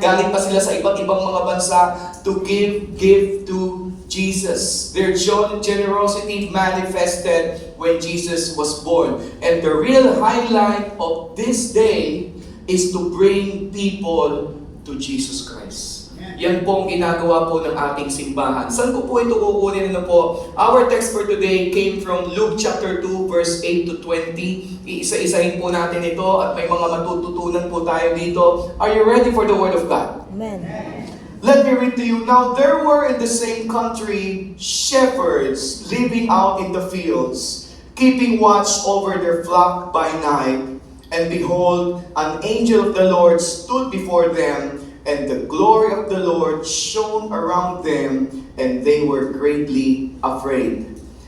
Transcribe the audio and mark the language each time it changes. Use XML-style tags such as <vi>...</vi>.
<tl>Galing pa sila sa iba't ibang mga bansa</tl> <en>to give gift to Jesus. Their generosity manifested when Jesus was born. And the real highlight of this day is to bring people to Jesus Christ.</en> <tl>Yan po ang ginagawa po ng ating simbahan. Saan ko po ito kukunin? Ano po?</tl> <en>Our text for today came from Luke chapter 2 verse 8 to 20.</en> <tl>Iisa-isahin po natin ito at may mga matututunan po tayo dito.</tl> <en>Are you ready for the Word of God? Amen. Let me read to you. Now there were in the same country shepherds living out in the fields, keeping watch over their flock by night. And behold, an angel of the Lord stood before them, and the glory of the Lord shone around them, and they were greatly afraid.</en>